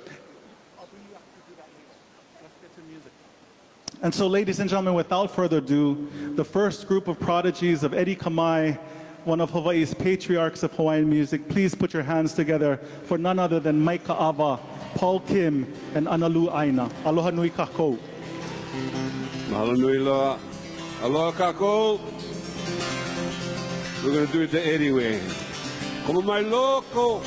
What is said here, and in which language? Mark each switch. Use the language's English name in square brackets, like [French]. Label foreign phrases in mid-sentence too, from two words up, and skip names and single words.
[English] And so, ladies and gentlemen, without further ado, the first group of prodigies of Eddie Kamae, one of Hawaii's patriarchs of Hawaiian music. Please put your hands together for none other than Mike Kaʻawa, Paul Kim, and ʻAnalū ʻāina. [Hawaiian] Aloha nui kākou. Mahalo nui loa. Aloha kākou. [English] We're going to do it the Eddie way. [Hawaiian] Como mai loko.